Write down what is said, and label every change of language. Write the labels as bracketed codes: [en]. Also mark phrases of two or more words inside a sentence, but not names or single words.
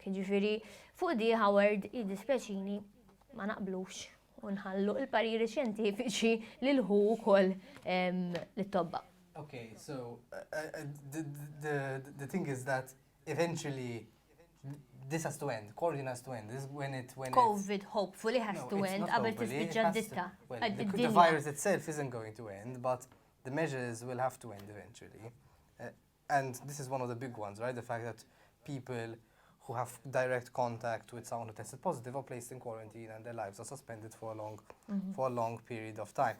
[mt] Jiġifieri fuq di Howard jiddispjaċini ma naqblux u nħallu l-pariri xjentifiċi lil hu wkoll lit-tobba. [en] Okay, so the thing is that eventually this has to end. Quarantine has to end. This is when COVID hopefully has to end. [mt] Qabel tispiċċa d-ditta. [en] The virus itself isn't going to end, but the measures will have to end eventually. And this is one of the big ones, right? The fact that people who have direct contact with someone who tested positive are placed in quarantine and their lives are suspended for a long period of time.